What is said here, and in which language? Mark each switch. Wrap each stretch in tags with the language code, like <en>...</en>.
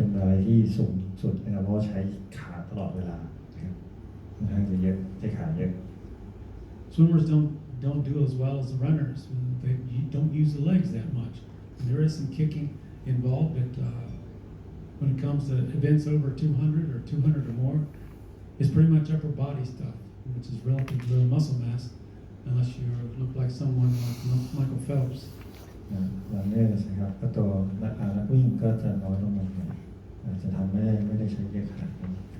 <th>อะไรที่สูงสุดนะครับเพราะใช้ขาตลอดเวลาครับค่อนข้างจะเยอะใช้ขาเยอะ</th> <en>Swimmers don't do as well as the runners. They don't use the legs that much. And there is some kicking involved, but when it comes to events over 200 or 200 or more, it's pretty much upper body stuff, which is relative to low muscle mass, unless you look like someone like Michael Phelps.</en> <th>รันเนอร์นะครับก็ตัวนักวิ่งก็จะน้อยลงมาหน่อยอาจจะทำไม่ได้ใช้เยอะขนาดนี้</th>